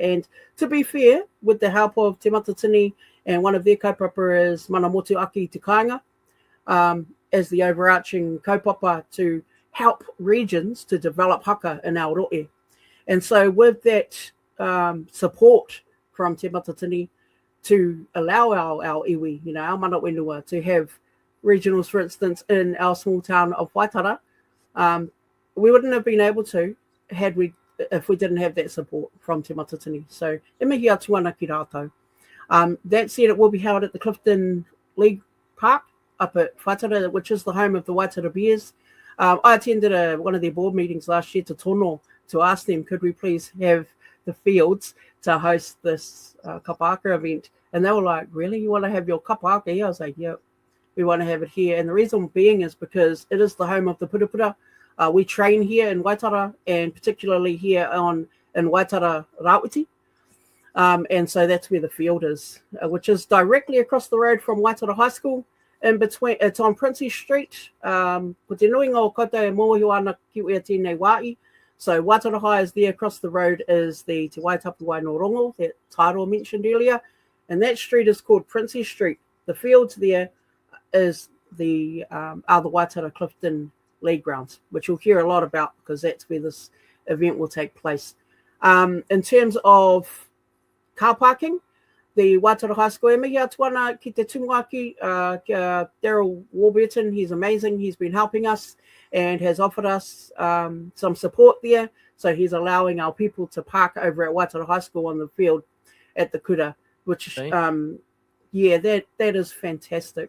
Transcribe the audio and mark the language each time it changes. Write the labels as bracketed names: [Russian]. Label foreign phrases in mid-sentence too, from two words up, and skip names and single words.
[English] And to be fair, with the help of Te Mātakitaki and one of their kaupapa is Mana Motu Aki Te Kāinga, as the overarching kaupapa to help regions to develop haka in our rohe. And so with that support from Te Mātakitaki to allow our iwi, you know, our [Māori] mana whenua, [English] to have regionals, for instance, in our small town of Whaitara, we wouldn't have been able to if we didn't have that support from Te Mātakitaki. [Māori] So e mihi atu ana ki rātou. [English] That said, it will be held at the Clifton League Park up at Whaitara, which is the home of the Whaitara Bears. I attended one of their board meetings last year to tono to ask them, could we please have the fields to host this [Māori] Kapa Haka [English] event? And they were like, really? You want to have your [Māori] Kapa Haka [English] here? I was like, yeah, we want to have it here. And the reason being is because it is the home of the purupura. We train here in Whaitara, and particularly here in Whaitara Rawiti. And so that's where the field is, which is directly across the road from Whaitara High School. in between. It's on Princess Street. [Māori] Ko te nui ngā koutou e mōhio ana ki ua tēnei wāi. [English] So Whaitara High is there. Across the road is the Te Waitapu Wainorongo that Taiaroa mentioned earlier. And that street is called Princess Street. The fields there is the Whaitara Clifton League Grounds, which you'll hear a lot about because that's where this event will take place. In terms of car parking, the Whaitara High School [Māori] e mihi atu ana ki te tumuaki, [English] Daryl Warburton, he's amazing. He's been helping us and has offered us some support there. So he's allowing our people to park over at Whaitara High School on the field at the Kura, which, that is fantastic.